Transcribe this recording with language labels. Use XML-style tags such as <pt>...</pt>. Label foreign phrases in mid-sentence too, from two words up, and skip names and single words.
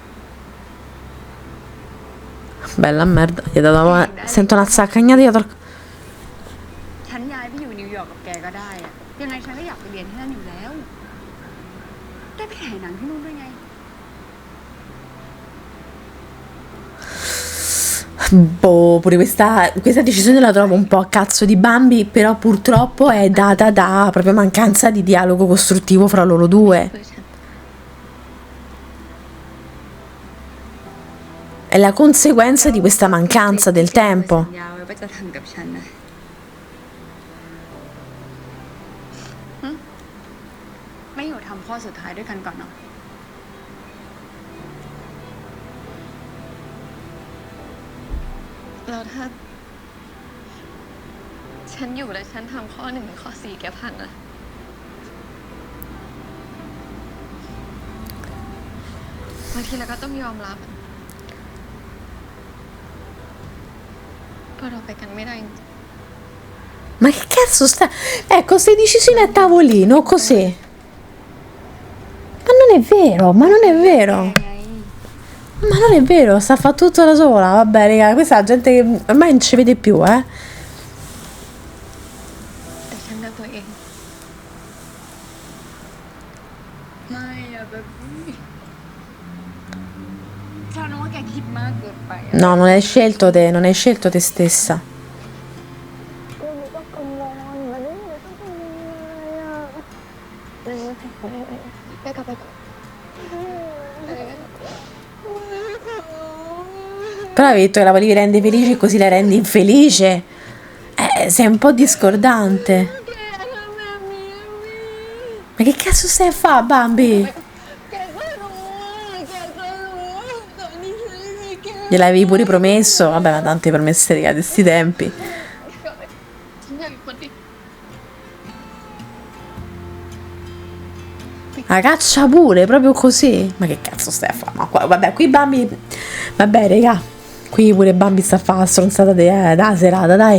<it>Bella merda, gli ha dato una... Sento una zaccagnata dietro al...</it> <th>ฉันย้ายไปอยู่นิวยอร์กกับแกก็ได้อะยังไงฉันก็อยากไปเรียนที่นั่นอยู่แล้ว ได้ไปถ่ายหนังที่นู่นด้วยไง</th> <it>Boh, pure questa decisione la trovo un po' a cazzo di Bambi, però purtroppo è data da proprio mancanza di dialogo costruttivo fra loro due.</it> <th>เพื่อฉัน</th> <it>È la conseguenza di questa mancanza del tempo.</it> <th>สัญญาไว้ว่าจะทำกับฉันนะหึไม่อยู่ทำข้อสุดท้ายด้วยกันก่อนเนาะ แล้วถ้า ฉันอยู่และฉันทำข้อ 1 ถึงข้อ 4 แกพังอะบางทีเราก็ต้องยอมรับว่าเราไปกันไม่ได้จริง</th> <it>Ma che cazzo sta... Ecco, stai decisioni a tavolino, così. Ma non è vero, ma non è vero.</it> <th>ไง</th> <it>Ma non è vero, sta a fare tutto da sola. Vabbè, raga, questa è la gente che ormai non ci vede più, eh.</it> <th>แต่ฉันเลือกตัวเอง ไม่อะแบบฉันว่าแกคิดมากเกินไปอะ</th> <it>No, non hai scelto te, non hai scelto te stessa.</it> <th>แกกลับไปก่อน</th> <it>Però avevi detto che la volevi rendere felice e così la rendi infelice. Sei un po' discordante. Ma che cazzo stai a fare, Bambi? Gliel'avevi pure promesso? Vabbè, ma tante promesse regate a sti tempi.</it> <th>ฉันอยากอยู่คนเดียว</th> <it>La caccia pure, proprio così. Ma che cazzo stai a fare? Ma vabbè, qui Bambi... Vabbè, raga. Qui pure Bambi sta a fare la stronzata da serata, dai.</it>